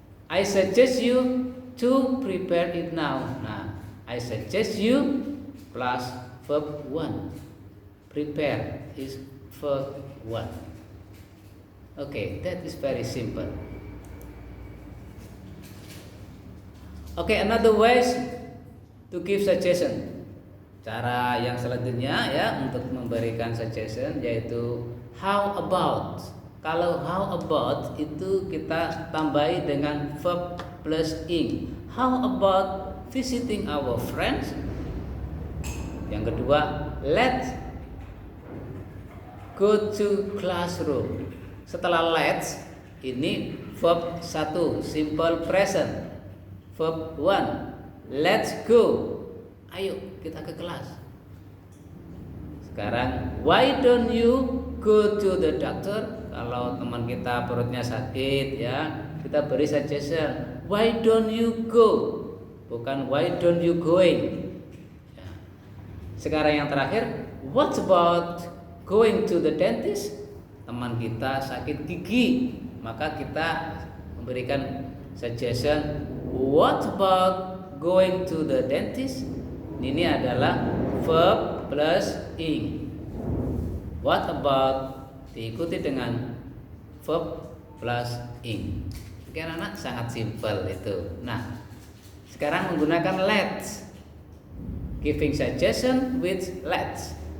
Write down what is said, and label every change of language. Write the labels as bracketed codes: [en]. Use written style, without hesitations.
[en] I suggest you to prepare it now. Nah, I suggest you plus verb 1. Prepare is verb 1. Okay, that is very simple. Okay, another ways to give suggestion. [id] Cara yang selanjutnya ya untuk memberikan suggestion yaitu how about. Kalau how about itu kita tambahi dengan verb plus ing. [en] How about visiting our friends? [id] Yang kedua, [en] let's go to classroom. [id] Setelah let's ini verb 1 simple present. [en] Verb 1, let's go. [id] Ayo kita ke kelas. Sekarang [en] why don't you go to the doctor? [id] Kalau teman kita perutnya sakit ya, kita beri suggestion. [en] Why don't you go? [id] Bukan [en] why don't you going? [id] Ya. Sekarang yang terakhir, [en] what about going to the dentist? [id] Teman kita sakit gigi, maka kita memberikan suggestion. [en] What about going to the dentist? [id] Ini adalah verb plus ing. What about diikuti dengan verb plus ing. Oke anak, sangat simpel itu. Nah, sekarang menggunakan let's. [en] Giving suggestion with let's.